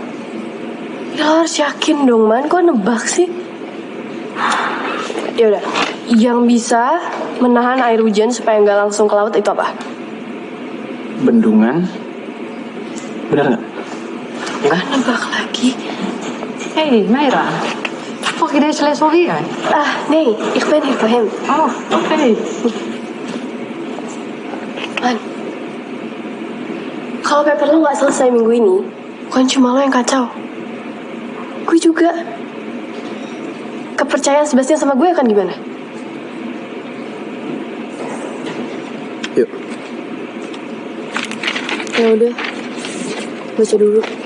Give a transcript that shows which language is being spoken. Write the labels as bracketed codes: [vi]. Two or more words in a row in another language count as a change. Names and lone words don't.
[id] Ya lo harus yakin dong, Man. Kok nebak sih? Ya udah. Yang bisa menahan air hujan supaya nggak langsung ke laut itu apa? Bendungan? Benar nggak? Ah, nebak lagi. [nl] Hey, Meira. Volg je deze les alweer? Ah, nee. Ik ben hier voor hem. Oh, oké. [id] Man, kalau paper lo nggak selesai minggu ini, bukan cuma lo yang kacau. Gue juga. Kepercayaan Sebastian sama gue akan gimana? Yuk. Ya udah, baca dulu.